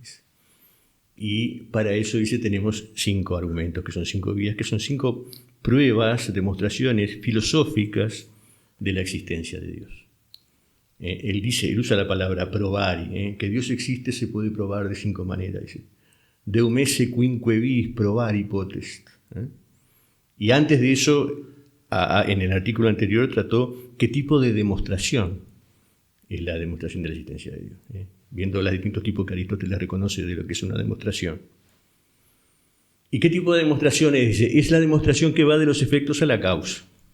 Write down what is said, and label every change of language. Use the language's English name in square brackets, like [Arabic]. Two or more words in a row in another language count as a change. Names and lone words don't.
[Spanish] Y para eso, dice, tenemos 5 argumentos, que son 5 vías, que son 5 pruebas, demostraciones filosóficas de la existencia de Dios. Él usa la palabra probari, que Dios existe se puede probar de 5 maneras. Dice, [Latin] Deum esse quinque vis probari potest. [Spanish] Y antes de eso, en el artículo anterior trató qué tipo de demostración es la demostración de la existencia de Dios, viendo los distintos tipos que Aristóteles reconoce de lo que es una demostración. ¿Y qué tipo de demostración es? Dice, es la demostración que va de los efectos a la causa.